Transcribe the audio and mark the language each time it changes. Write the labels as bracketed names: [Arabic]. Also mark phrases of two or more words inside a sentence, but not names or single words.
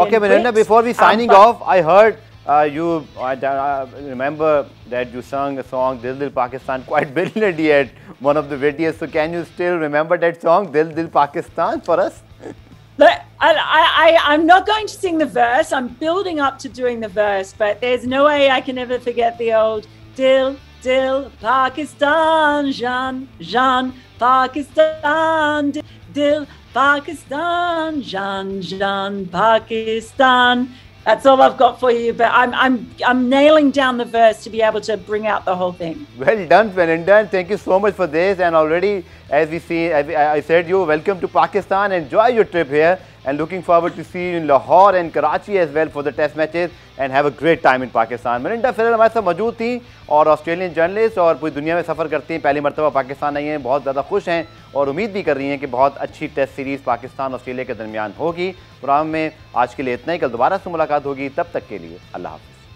[English] Okay, Melinda, before we signing off, I heard I remember that you sang a song Dil Dil Pakistan quite brilliantly at one of the videos. So can you still remember that song, Dil Dil Pakistan, for us? Look, I'm not going to sing the verse. I'm building up to doing the verse, but there's no way I can ever forget the old [Urdu] Dil dil Pakistan, Jan, Jan, [English] Pakistan, dil Pakistan, Jan, Jan, Pakistan. That's all I've got for you, but I'm nailing down the verse to be able to bring out the whole thing. Well done, Melinda, and thank you so much for this. And already, as I said, you welcome to Pakistan. Enjoy your trip here, and looking forward to see you in Lahore and Karachi as well for the test matches, and have a great time in Pakistan. [Urdu] Melinda Farrell ہمارے ساتھ موجود تھی، اور [English] Australian journalist, [Urdu] اور پوری دنیا میں سفر کرتی ہیں، پہلی مرتبہ پاکستان آئی ہیں، بہت زیادہ خوش ہیں اور امید بھی کر رہی ہیں کہ بہت اچھی [English] test series [Urdu] پاکستان آسٹریلیا کے درمیان ہوگی. پروگرام میں آج کے لیے اتنا ہی، کل دوبارہ سے ملاقات ہوگی، تب تک کے لیے اللہ حافظ.